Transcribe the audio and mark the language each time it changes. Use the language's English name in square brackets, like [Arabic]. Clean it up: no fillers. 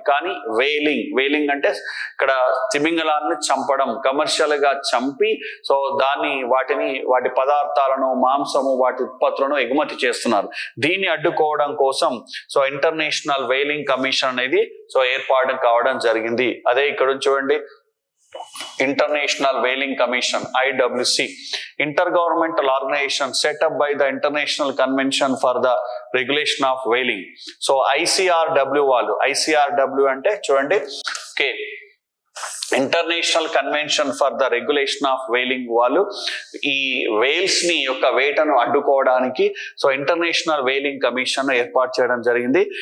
[Telugu] కానీ వేలింగ్ అంటే ఇక్కడ తిమింగలాలను చంపడం, కమర్షియల్ గా చంపి సో వాటి పదార్థాలను, మాంసము, వాటి ఉత్పత్తులను ఎగుమతి చేస్తున్నారు. దీన్ని అడ్డుకోవడం కోసం సో ఇంటర్నేషనల్ వేలింగ్ కమిషన్ అనేది సో ఏర్పాటు కావడం జరిగింది. అదే ఇక్కడ చూడండి, [English] International whaling commission IWC, intergovernmental organization set up by the International Convention for the Regulation of Whaling. [Telugu] So ICRW వాళ్ళు, ICRW అంటే చూడండి, okay, international convention for the regulation of వేలింగ్ వాళ్ళు ఈ వేల్స్ ని యొక్క వేటను అడ్డుకోవడానికి సో ఇంటర్నేషనల్ వేలింగ్ కమిషన్ ఏర్పాటు చేయడం జరిగింది.